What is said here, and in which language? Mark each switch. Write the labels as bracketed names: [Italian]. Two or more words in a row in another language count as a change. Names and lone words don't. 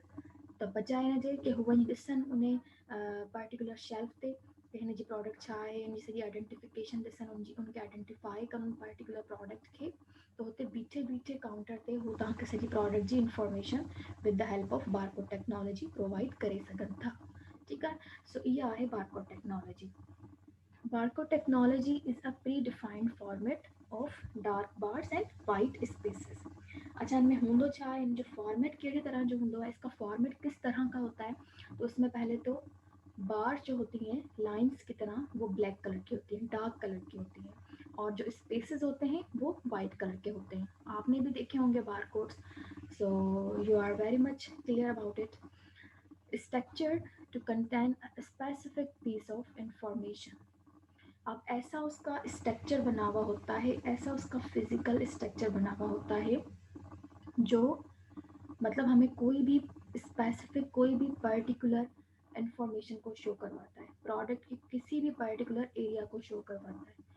[Sindhi] त बजाए हिन जे कि हू वञी ॾिसनि उन [English] particular shelf [Sindhi] ते कि हिन जी प्रोडक्ट छा आहे, हिन जी सॼी आइडेंटिफिकेशन ॾिसनि, उनखे आइडेंटिफाई कनि [English] particular product [Sindhi] खे, त हुते बीठे बीठे काउंटर ते हू तव्हांखे सॼी प्रोडक्ट जी [English] information with the help of barcode technology [Sindhi] प्रोवाइड करे सघनि था। ठीकु आहे, सो इहा आहे [English] barcode technology. barcode technology is a pre defined format of dark bars and white spaces. [Hindi] अच्छा, [Sindhi] इनमें होंदो छा है, इन जो फॉर्मेट कहिड़े तरह जो होंदो है, [Hindi] इसका फॉर्मेट किस तरह का होता है, तो उसमें पहले तो बार जो होती हैं लाइंस की तरह वो [English] black colour [Hindi] की होती हैं, [English] dark colour [Hindi] की होती हैं, और जो स्पेसेस होते हैं वो [English] white colour [Hindi] के होते हैं। आपने भी देखे होंगे बार कोड्स, [English] so you are very much clear about it. structured to contain a specific piece of information. [Hindi] अब ऐसा उसका स्ट्रक्चर बना हुआ होता है, ऐसा उसका [English] physical structure [Hindi] बना हुआ होता है जो मतलब हमें कोई भी स्पेसिफिक, कोई भी [English] particular information [Hindi] को शो करवाता है, प्रोडक्ट के किसी भी [English] particular area [Hindi] को शो करवाता है।